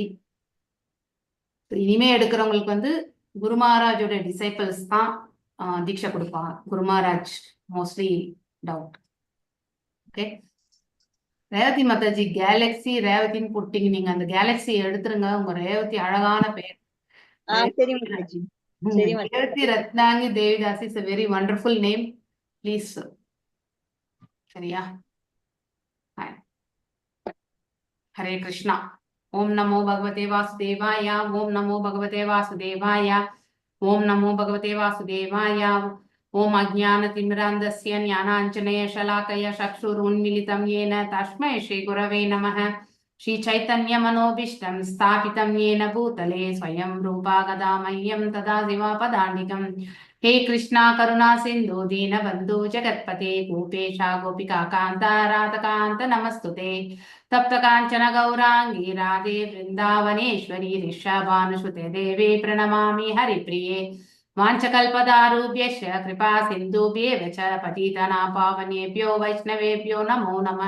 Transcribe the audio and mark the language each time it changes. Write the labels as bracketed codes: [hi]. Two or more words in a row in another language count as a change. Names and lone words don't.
[ta] இனிமே எடுக்கிறவங்களுக்கு வந்து குரு மகாராஜோட டிசைபிள்ஸ் தான் தீட்சை கொடுப்பாங்க. குரு மகாராஜ் [en] mostly doubt. [ta] ஓகே, ரேவதி மாதாஜி கேலக்ஸி ரேவதின்னு போட்டீங்க. நீங்க அந்த கேலக்ஸி எடுத்துருங்க. உங்க ரேவதி அழகான பேர். ரேவதி ரத்னாங்கி தேவிதாஸ் [en] is a very wonderful name. Please, [ta] சரியா? ஹரே கிருஷ்ணா. [sa] ओम् नमो भगवते वासुदेवाय. ओम् नमो भगवते वासुदेवाय. ओम् नमो भगवते वासुदेवाय. ओम् अज्ञानतिमिरान्धस्य ज्ञानाञ्जन शलाकया चक्षुरुन्मीलितं येन तस्मै श्री गुरवे நமः. श्री चैतन्य मनोऽभीष्टं स्थापितं येन भूतले स्वयं रूपः कदा மह्यं ददा स्वपदान्तिकम्. हे कृष्णा करुणा सिंधु दीनबन्धु जगत्पते गोपेशा गोपिका कान्त राधकान्त नमस्तुते. तप्त कांचन गौरांगी राधे वृंदावनेश्वरी ऋषभानुसुते देवी प्रणमामि हरिप्रिये. वाञ्छकल्पदारुभ्यश्च कृपा सिन्धुभ्येव च पतितानां पावनेभ्यो वैष्णवेभ्यो नमो नमः.